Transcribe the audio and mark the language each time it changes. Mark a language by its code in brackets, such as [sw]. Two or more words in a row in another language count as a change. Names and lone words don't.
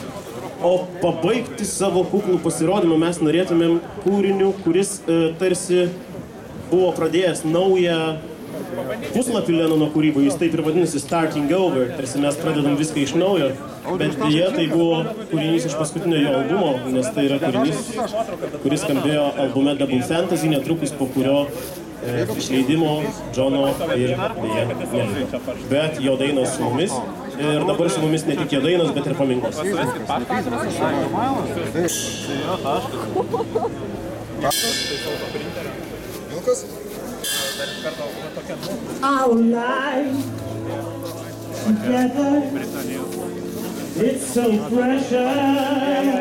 [lt] O pabaigti savo kuklų pasirodymą mes norėtumėm kūriniu, kuris tarsi buvo pradėjęs naują puslapį Lenono kūrybą, jis taip ir vadinasi Starting Over, tarsi mes pradedam viską iš naujo, bet dėja tai buvo kūrinys iš paskutinio jo albumo, nes tai yra kūrinys, kuris skambėjo albume Double Fantasy, netrukus po kurio išleidimo Džono ir beje neliko. Bet jo dainos su mumis ir dabar su mumis ne tik jo dainos, bet ir paminklas. [en] Our life together, it's so precious.